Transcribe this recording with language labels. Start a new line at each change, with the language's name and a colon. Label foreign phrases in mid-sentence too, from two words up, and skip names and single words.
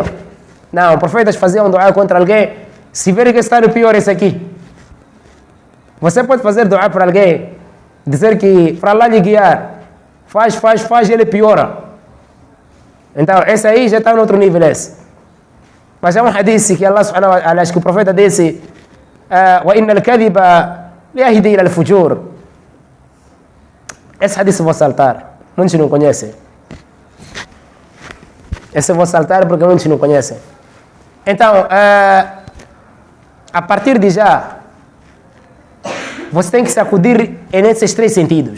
Portuguese: Não, os profetas faziam dua contra alguém. Se ver que está no pior esse aqui. Você pode fazer dua para alguém, dizer que para lá lhe guiar, faz, e ele piora. Então, esse aí já está no outro nível esse. Mas é um hadith que Allah
Arabic: سبحانه وتعالى,
Portuguese: que o profeta disse,
Arabic: وإن الكذب يهدي إلى الفجور.
Portuguese: Esse hadith eu vou saltar. Muitos não conhecem. Esse eu vou saltar porque muitos não conhecem. Então, a partir de já, você tem que sacudir nesses três sentidos.